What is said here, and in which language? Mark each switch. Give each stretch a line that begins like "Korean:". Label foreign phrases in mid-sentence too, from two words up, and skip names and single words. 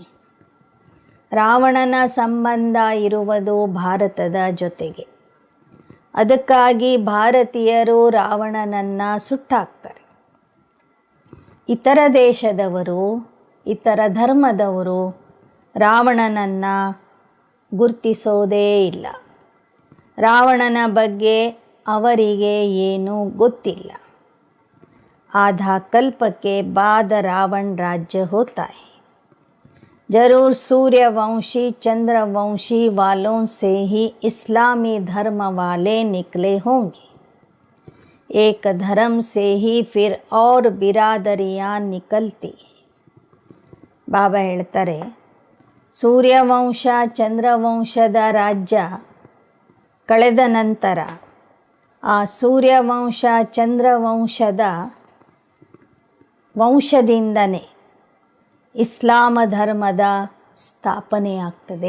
Kannada: ರಾವಣನ ಸಂಬಂಧ ಇರುವುದು ಭಾರತದ ಜೊತೆಗೆ. ಅದಕ್ಕಾಗಿ ಭಾರತೀಯರು ರಾವಣನನ್ನು ಸುಟ್ಟಾಕ್ತಾರೆ. ಇತರ ದೇಶದವರು, ಇತರ ಧರ್ಮದವರು ರಾವಣನನ್ನು ಗುರ್ತಿಸೋದೇ ಇಲ್ಲ. ರಾವಣನ ಬಗ್ಗೆ ಅವರಿಗೆ ಏನೂ ಗೊತ್ತಿಲ್ಲ.
Hindi: आधा कल्प के बाद रावण राज्य होता है. जरूर सूर्यवंशी चंद्रवंशी वालों से ही इस्लामी धर्म वाले निकले होंगे. एक धर्म से ही फिर और बिरादरियाँ निकलती.
Kannada: ಬಾಬಾ ಹೇಳ್ತಾರೆ, ಸೂರ್ಯವಂಶ ಚಂದ್ರವಂಶದ ರಾಜ್ಯ ಕಳೆದ ನಂತರ ಆ ಸೂರ್ಯವಂಶ ಚಂದ್ರವಂಶದ ವಂಶದಿಂದನೇ ಇಸ್ಲಾಮ ಧರ್ಮದ ಸ್ಥಾಪನೆಯಾಗ್ತದೆ.